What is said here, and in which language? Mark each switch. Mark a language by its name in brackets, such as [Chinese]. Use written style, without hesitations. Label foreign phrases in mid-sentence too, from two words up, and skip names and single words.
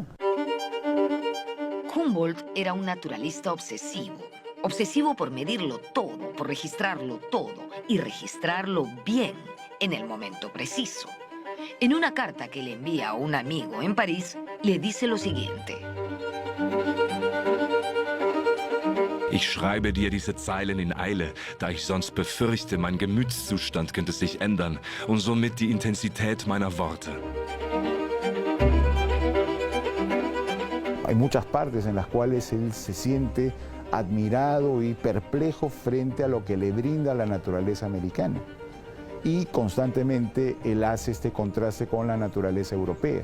[Spanish] Humboldt era un naturalista obsesivo por medirlo todo, por registrarlo todo y registrarlo bien en el momento preciso. En una carta que le envía a un amigo en París, le dice lo siguiente. [German] Ich schreibe dir diese Zeilen in Eile, da ich sonst befürchte, mein Gemütszustand könnte sich ändern und somit die Intensität meiner Worte. [Spanish] Hay muchas partes en las cuales él se siente admirado y perplejo frente a lo que le brinda la naturaleza americana. Y constantemente él hace este contraste con la naturaleza europea.